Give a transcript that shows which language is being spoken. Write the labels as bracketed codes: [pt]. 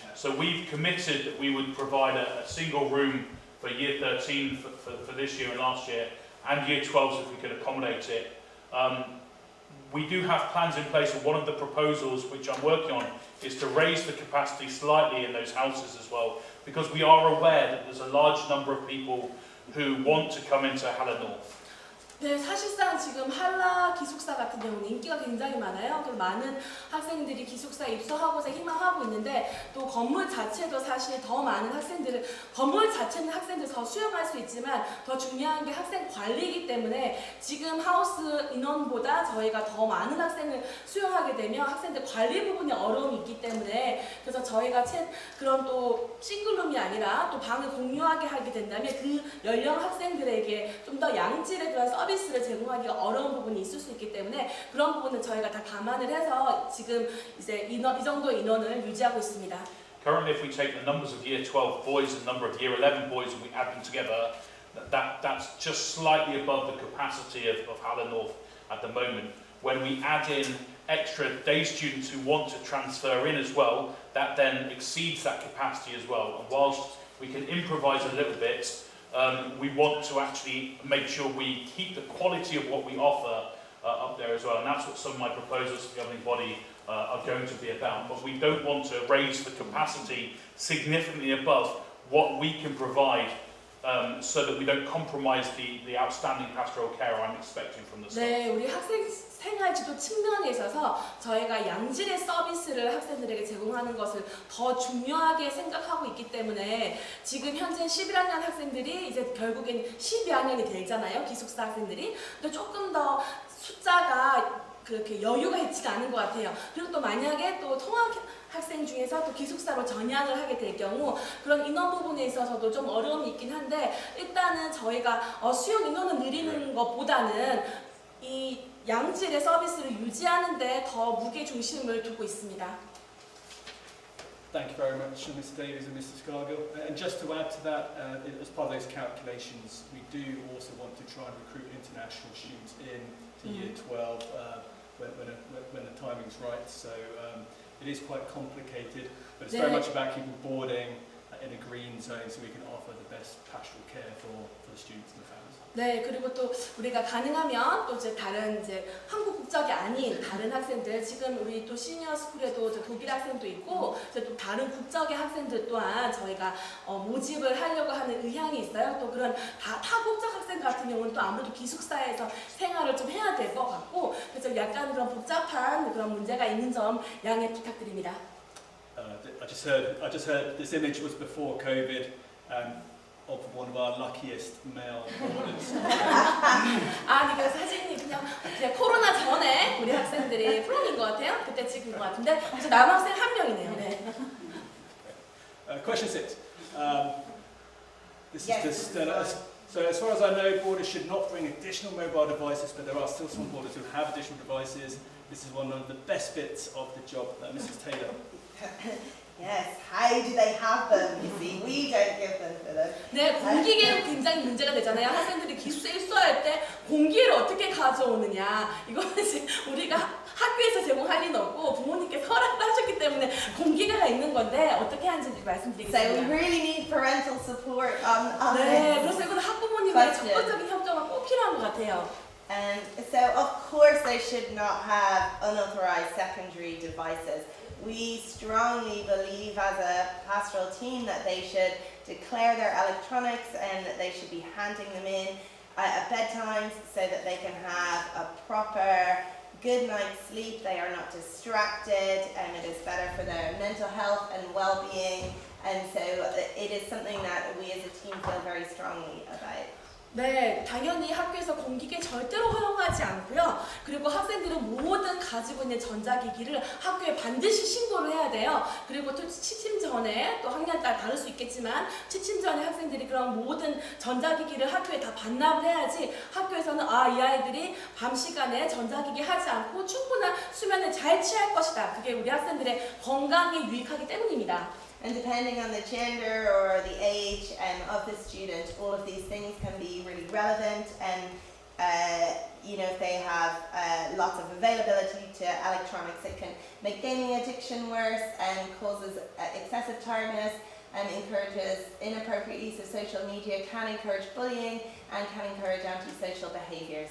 [en] So we've committed that we would provide a single room for Year 13 for this year and last year, and Year 12 if we could accommodate it. We do have plans in place, and one of the proposals which I'm working on is to raise the capacity slightly in those houses as well, because we are aware that there's a large number of people who want to come into Halle North. [ko] 네, 사실상 지금 한라 기숙사 같은 경우는 인기가 굉장히 많아요. 그래서 많은 학생들이 기숙사에 입소하고자 희망하고 있는데, 또 건물 자체도 사실 더 많은 건물 자체는 학생들 더 수용할 수 있지만 더 중요한 게 학생 관리이기 때문에 지금 하우스 인원보다 저희가 더 많은 학생을 수용하게 되면 학생들 관리 부분에 어려움이 있기 때문에, 그래서 저희가 그런 또 싱글룸이 아니라 또 방을 공유하게 하게 된다면 그 연령 학생들에게 좀 더 양질의 그런 서비스를 제공하기가 어려운 부분이 있을 수 있기 때문에 그런 부분은 저희가 다 감안을 해서 지금 이제 이 정도 인원을 유지하고 있습니다. [en] Currently, if we take the numbers of Year 12 boys and number of Year 11 boys and we add them together, that's just slightly above the capacity of Halle North at the moment. When we add in extra day students who want to transfer in as well, that then exceeds that capacity as well. And whilst we can improvise a little bit, we want to actually make sure we keep the quality of what we offer up there as well. And that's what some of my proposals to the governing body are going to be about. But we don't want to raise the capacity significantly above what we can provide so that we don't compromise the outstanding pastoral care I'm expecting from the staff. [ko] 네, 우리 학생 생활 지도 측면에 있어서 저희가 양질의 서비스를 학생들에게 제공하는 것을 더 중요하게 생각하고 있기 때문에 지금 현재 11학년 학생들이 이제 결국엔 12학년이 되잖아요, 기숙사 학생들이. 근데 조금 더 숫자가 그렇게 여유가 있지가 않은 것 같아요. 그리고 또 만약에 또 통학 학생 중에서 또 기숙사로 전향을 하게 될 경우 그런 인원 부분에 있어서도 좀 어려움이 있긴 한데 일단은 저희가 수용 인원을 늘리는 것보다는 이 양질의 서비스를 유지하는 데 더 무게 중심을 두고 있습니다. [en] Thank you very much, Mr. Davies and Mr. Scargill. And just to add to that, as part of those calculations, we do also want to try and recruit international students in to Year 12 when the timing's right. So it is quite complicated, but it's very much about keeping boarding in a green zone so we can offer the best pastoral care for the students and the families. [ko] 네, 그리고 또 우리가 가능하면 또 이제 다른 이제 한국 국적이 아닌 다른 학생들 지금 우리 또 시니어 스쿨에도 독일 학생도 있고 이제 또 다른 국적의 학생들 또한 저희가 모집을 하려고 하는 의향이 있어요. 또 그런 타국적 학생 같은 경우는 또 아무래도 기숙사에서 생활을 좀 해야 될 것 같고 그래서 약간 그런 복잡한 그런 문제가 있는 점 양해 부탁드립니다. [en] I just heard this image was before COVID. Of one of our luckiest male boarders. [ko] 아니 그 사진이 그냥 코로나 전에 우리 학생들이 프롬인 것 같아요. 그때 찍은 것 같은데 이제 남학생 한 명이네요. 네. [en] Question 6. This Yes, is just so as far as I know, boarders should not bring additional mobile devices, but there are still some boarders who have additional devices. This is one of the best bits of the job, Mrs. Taylor. Yes, how do they have them? You see, we don't give them to them. [ko] 네, 공기계로 굉장히 문제가 되잖아요. 학생들이 기숙사에 입소할 때 공기를 어떻게 가져오느냐. 이거는 이제 우리가 학교에서 제공할 리는 없고 부모님께서 허락을 하셨기 때문에 공기계가 있는 건데 어떻게 하는지 [en] So we [ko] 말씀드리겠습니다. [en] really need parental support on [ko] 네, [en] this. [ko] 그래서 이건 학부모님의 적극적인 협조가 꼭 필요한 것 같아요. [en] And so of course they should not have unauthorized secondary devices. We strongly believe as a pastoral team that they should declare their electronics and that they should be handing them in at bedtimes so that they can have a proper good night's sleep. They are not distracted and it is better for their mental health and well-being. And so it is something that we as a team feel very strongly about. [ko] 네, 당연히 학교에서 공기계 절대로 허용하지 않고요. 그리고 학생들은 모든 가지고 있는 전자기기를 학교에 반드시 신고를 해야 돼요. 그리고 또 취침 전에 또 학년 따라 다를 수 있겠지만 취침 전에 학생들이 그런 모든 전자기기를 학교에 다 반납을 해야지 학교에서는 이 아이들이 밤 시간에 전자기기 하지 않고 충분한 수면을 잘 취할 것이다. 그게 우리 학생들의 건강에 유익하기 때문입니다. [en] And depending on the gender or the age of the student, all of these things can be really relevant. And if they have lots of availability to electronics, it can make gaming addiction worse and causes excessive tiredness and encourages inappropriate use of social media, can encourage bullying and can encourage antisocial behaviour.